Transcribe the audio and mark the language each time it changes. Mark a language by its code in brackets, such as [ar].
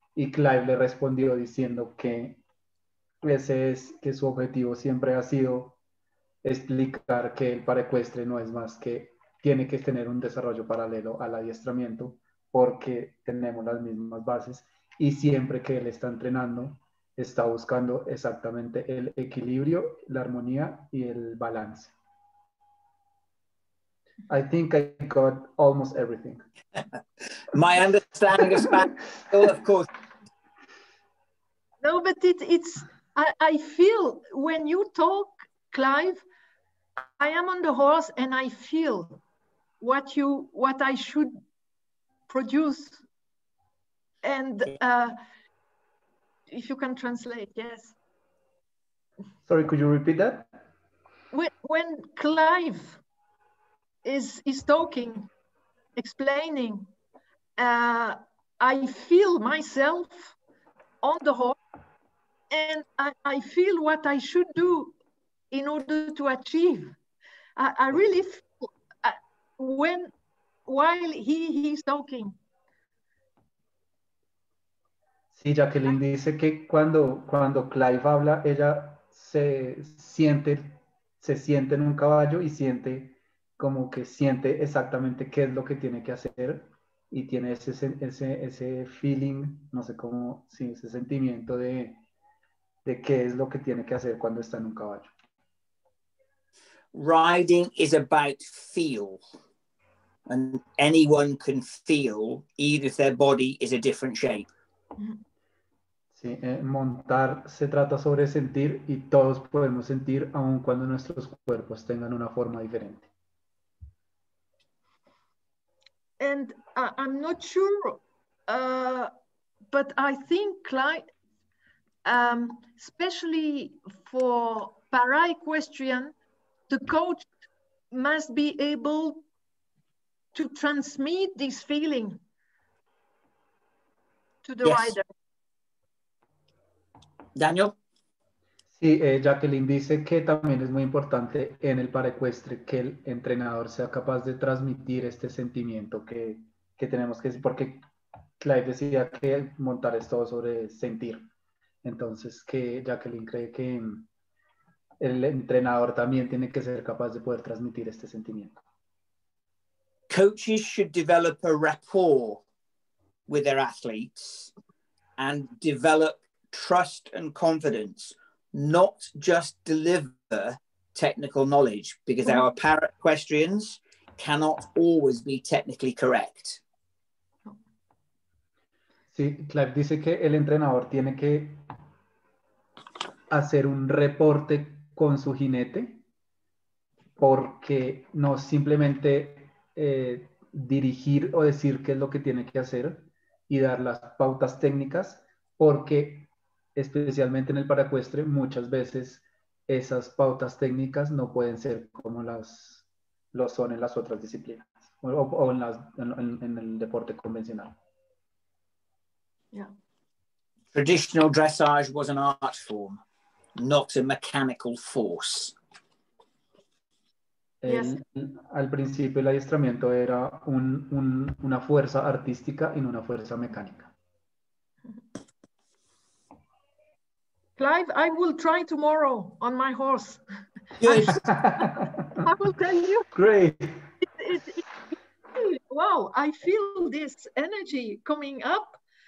[es] Y Clive le respondió diciendo que que su objetivo siempre ha sido explicar que el paraecuestre no es más que tiene que tener un desarrollo paralelo al adiestramiento, porque tenemos las mismas bases, y siempre que él está entrenando está buscando exactamente el equilibrio, la armonía y el balance. [en] I think I got almost everything. My understanding of Spanish, of course. No, but I feel when you talk, Clive, I am on the horse and I feel what I should produce. And if you can translate, yes. Sorry, could you repeat that? When Clive is talking, explaining, I feel myself on the horse and I feel what I should do in order to achieve. I really feel while he's talking. [es] Sí, Jacqueline dice que cuando Clive habla, ella se siente en un caballo y siente como que siente exactamente qué es lo que tiene que hacer y tiene ese feeling, no sé cómo, sí, ese sentimiento de qué es lo que tiene que hacer cuando está en un caballo. [en] Riding is about feel, and anyone can feel even if their body is a different shape. [es] Sí, montar se trata sobre sentir y todos podemos sentir aun cuando nuestros cuerpos tengan una forma diferente. [en] And I'm not sure, but I think Clive, especially for paraequestrian, the coach must be able to transmit this feeling to the rider. Daniel? [es] Sí, Jacqueline dice que también es muy importante en el paraecuestre que el entrenador sea capaz de transmitir este sentimiento que tenemos que, porque Clive decía que montar es todo sobre sentir. Entonces, que Jacqueline cree que el entrenador también tiene que ser capaz de poder transmitir este sentimiento. [en] Coaches should develop a rapport with their athletes and develop trust and confidence, not just deliver technical knowledge, because our paraequestrians cannot always be technically correct. [es] Sí, Clive dice que el entrenador tiene que hacer un reporte con su jinete, porque no simplemente dirigir o decir qué es lo que tiene que hacer y dar las pautas técnicas, porque especialmente en el paraecuestre muchas veces esas pautas técnicas no pueden ser como lo son en las otras disciplinas o en el deporte convencional. [en] Yeah. Traditional dressage was an art form, not a mechanical force. [es] Al principio el adiestramiento era una fuerza artística y no una fuerza mecánica. [en] Clive, I will try tomorrow on my horse. Good. I will tell you. Great. Wow, I feel this energy coming up.